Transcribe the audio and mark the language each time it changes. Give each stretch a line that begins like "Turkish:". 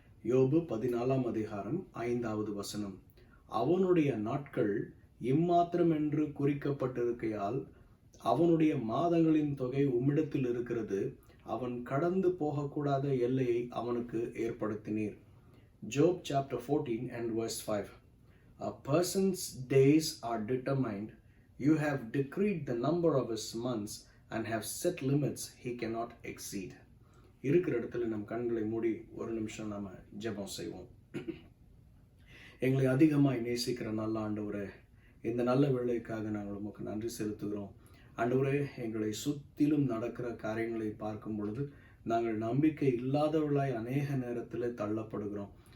Tamil: யோபு 14ஆம் அதிகாரம் 5வது வசனம். அவனுடைய நாட்கள் இம்மாத்திரம் என்று குறிக்கப்பட்டிருக்கையால் அவனுடைய மாதங்களின் தொகை உம்மிடத்தில் இருக்கிறது. அவன் கடந்து போகக்கூடாத எல்லையை அவனுக்கு ஏற்படுத்தினீர்.
English: Job chapter 14 and verse 5. A person's days are determined. You have decreed the number of his months and have set limits he cannot exceed.
Tamil: இருக்கிற இடத்துல நம் கண்களை மூடி ஒரு நிமிஷம் நாம ஜெபம் செய்வோம். எங்களை அதிகமாய் நேசிக்கிற நல்ல ஆண்டவரே, இந்த நல்ல வேளைக்காக நாங்கள் உமக்கு நன்றி செலுத்துகிறோம். ஆண்டவரே, எங்களை சுற்றிலும் நடக்கிற காரியங்களை பார்க்கும் பொழுது நாங்கள் நம்பிக்கை இல்லாதவர்களாய் அநேக நேரத்தில் தள்ளப்படுகிறோம்.